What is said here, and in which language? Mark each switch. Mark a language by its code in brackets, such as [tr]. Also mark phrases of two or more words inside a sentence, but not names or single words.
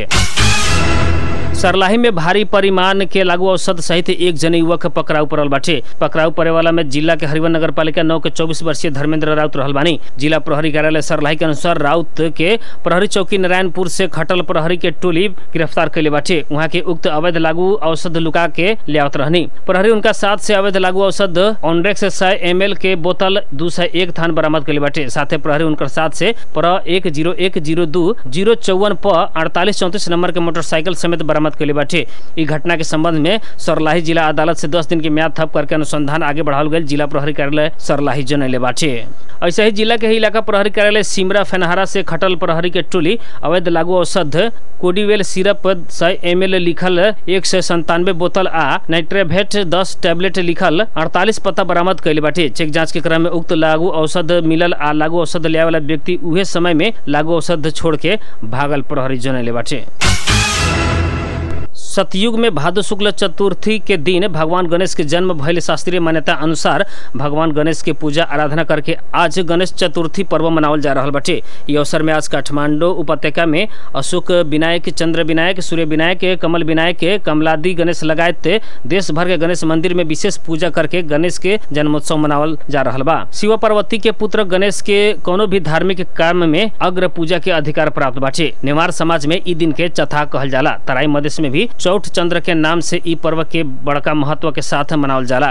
[bho] सरलाही में भारी परिमाण के लागू औषध सहित एक जने युवक पकड़ाऊ पड़ल बाटे। पकड़ाऊ पड़े वाला में जिला के हरिवन नगर पालिका 9 के 24 वर्षीय धर्मेंद्र राउत रहल बानी। जिला प्रहरी कार्यालय सरलाही के अनुसार राउत के प्रहरी चौकी नारायणपुर से खटल प्रहरी के टोली गिरफ्तार कैले बाटे। वहाँ के उक्त अवैध लागू औषध लुका के लियावत रहनी। प्रहरी उनका साथ से अवैध लागू औषध ऑनड्रेक्स 100 ml के बोतल 201 थान बरामद कैले बाटे। साथ ही प्रहरी उनकर साथ से 10102054 प 4834 नंबर के मोटरसाइकिल समेत बरामद कैले बाटे। इस घटना के संबंध में सरलाही जिला अदालत से 10 दिन की म्याद थप करके अनुसंधान आगे बढ़ावल गई। जिला प्रहरी कार्यालय सरलाही जनैले बाटे। ऐसे ही जिला के ही इलाका प्रहरी कार्यालय सिमरा फेनहारा से खटल प्रहरी के टोली अवैध लागू औषध कोडीवेल सिरप 100 ml लिखल 197 बोतल आ नाइट्रेवेट 10 टैबलेट लिखल 48 पत्ता बरामद कैले बाटे। चेक जांच के क्रम में उक्त लागू औषध मिलल आ लागू औषध लिया वाला व्यक्ति उहे समय में लागू औषध छोड़ के भागल प्रहरी जनैले बाटे। सतयुग में भादो शुक्ल चतुर्थी के दिन भगवान गणेश के जन्म भइल शास्त्रीय मान्यता अनुसार भगवान गणेश के पूजा आराधना करके आज गणेश चतुर्थी पर्व मनावल जा रहा बाटे। इस अवसर में आज काठमांडू उपत्यका में अशोक विनायक, चंद्र विनायक, सूर्य विनायक, कमल विनायक, कमलादि गणेश लगायत देश भर के गणेश मंदिर में विशेष पूजा करके गणेश के जन्मोत्सव मनावल जा रहा बा। शिव पार्वती के पुत्र गणेश के कोनो भी धार्मिक काम में अग्र पूजा के अधिकार प्राप्त बाटे। नेवार समाज में ई दिन के चथा कहल जाला। तराई मधेश में भी चौठ चंद्र के नाम से ई पर्व के बड़का महत्व के साथ मनावल जाला।